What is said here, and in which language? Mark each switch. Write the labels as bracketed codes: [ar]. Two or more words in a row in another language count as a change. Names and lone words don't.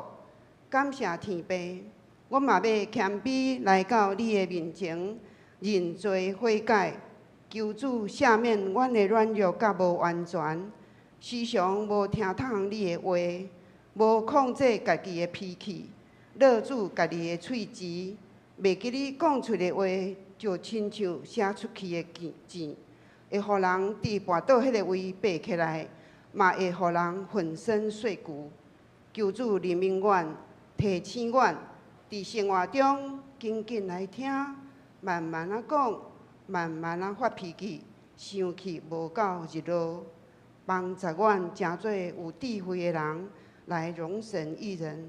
[nan] 感谢天父，我嘛要谦卑来到你的面前，认罪悔改，求主赦免阮的软弱甲无完全，时常无听从你的话，无控制家己的脾气，勒住家己的喙舌，袂记你讲出的话，就亲像写出去的字，会互人伫跋倒迄个位爬起来，嘛会互人粉身碎骨。求主怜悯阮。提醒阮，伫生活中紧紧来听，慢慢啊讲，慢慢啊发脾气，生气无够日落，帮助阮成做有智慧的人，来容神益人。